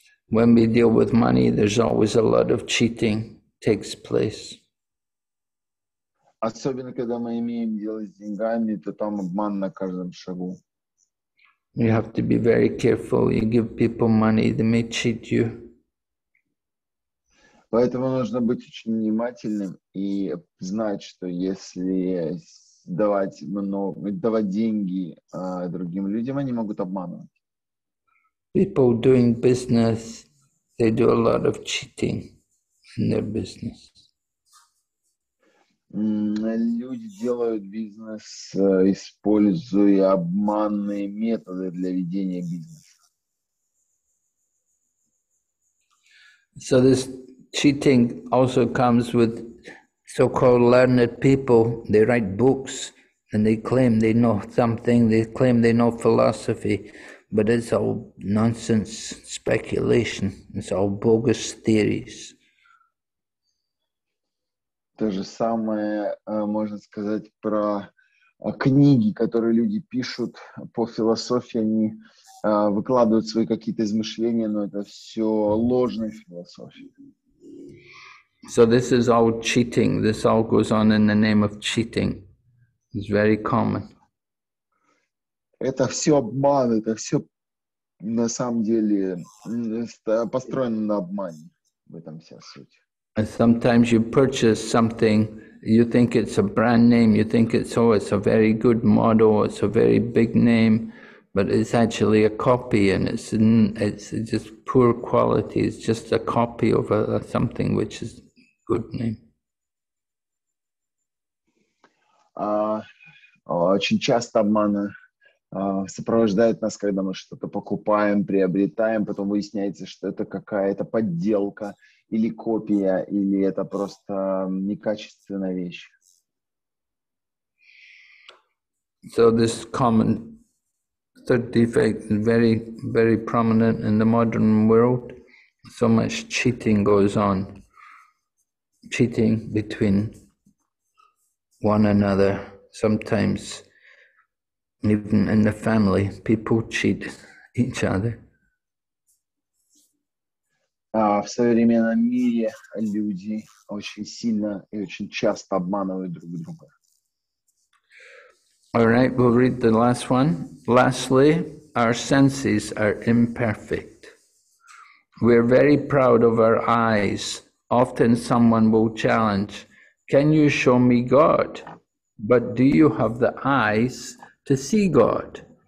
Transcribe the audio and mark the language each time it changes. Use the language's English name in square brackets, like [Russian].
[English] When we deal with money, there's always a lot of cheating takes place. [Russian] Особенно, когда мы имеем дело с деньгами, то там обман на каждом шагу. [English] You have to be very careful. You give people money, they may cheat you. [Russian] Поэтому нужно быть очень внимательным и знать, что если давать деньги другим людям, они могут обманывать. [English] People doing business, they do a lot of cheating in their business. [Russian] Люди делают бизнес, используя обманные методы для ведения бизнеса. [English] So this cheating also comes with so-called learned people. They write books and they claim they know something, they claim they know philosophy, but it's all nonsense speculation, it's all bogus theories. [Russian] То же самое можно сказать про книги, которые люди пишут по философии, они выкладывают свои какие-то измышления, но это все ложная философия. [English] So this is all cheating. This all goes on in the name of cheating. It's very common. [Russian] Это все обман, это все на самом деле построено на обмане. В этом вся суть. [English] And sometimes you purchase something, you think it's a brand name, you think it's a very good model, it's a very big name, but it's actually a copy, and it's just poor quality. It's just a copy of something which is good name. [Russian] Очень часто обманы сопровождают нас, когда мы что-то покупаем, приобретаем, потом выясняется, что это какая-то подделка или копия, или это просто некачественная вещь. [English] So this common third defect is very, very prominent in the modern world. So much cheating goes on. Cheating between one another. Sometimes even in the family, people cheat each other. [Russian] В современном мире люди очень сильно и очень часто обманывают друг друга. [English] All right, we'll read the last one. Lastly, our senses are imperfect. We're very proud of our eyes. Often someone will challenge, "Can you show me God? But do you have the eyes to see God?